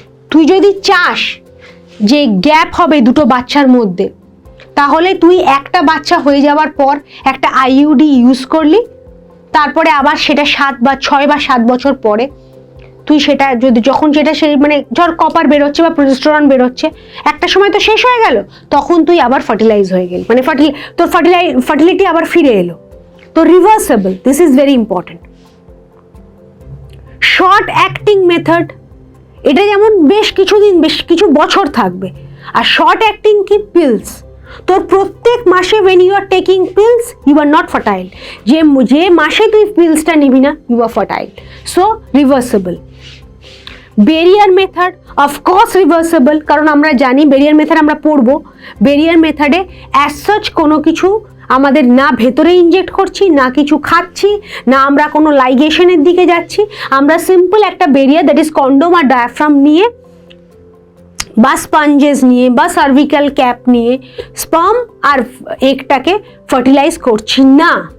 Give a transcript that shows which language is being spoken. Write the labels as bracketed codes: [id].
[bn] তুই যদি চাস যে গ্যাপ হবে দুটো বাচ্চার মধ্যে, তাহলে তুই একটা বাচ্চা হয়ে যাওয়ার পর একটা আইইউডি ইউজ করলি, তারপরে আবার সেটা 6 বা 7 বছর পরে তুই সেটা যদি যখন সেটা সেই মানে ধর কপার বেরোচ্ছে বা প্রোজেস্টেরন বেরোচ্ছে, একটা সময় তো শেষ হয়ে গেল, তখন তুই আবার ফার্টিলাইজ হয়ে গেলি, মানে তোর ফার্টিলিটি আবার ফিরে এলো। [en] তো reversible, this is very important. [bn] Short acting method, এটা যেমন বেশ কিছু বছর থাকবে। আর শর্ট অ্যাক্টিং কি? পিলস। তোর প্রত্যেক মাসে [en] when you are taking pills you are not fertile, [bn] যে মাসে তুই পিলসটা নিবি না [en] you are fertile, so reversible. [bn] Barrier method of course reversible, কারণ আমরা জানি ব্যারিয়ার মেথড আমরা পড়বো। ব্যারিয়ার মেথডে অ্যাজ সাচ কোনো কিছু আমাদের না ভেতরে ইনজেক্ট করছি, না কিছু খাচ্ছি, না আমরা কোনো লাইগেশনের দিকে যাচ্ছি, আমরা সিম্পল একটা barrier that is condom আর diaphragm নিয়ে বা স্পঞ্জেস নিয়ে বা সার্ভিক্যাল ক্যাপ নিয়ে স্পার্ম আর এগটাকে ফার্টিলাইজ করছি না।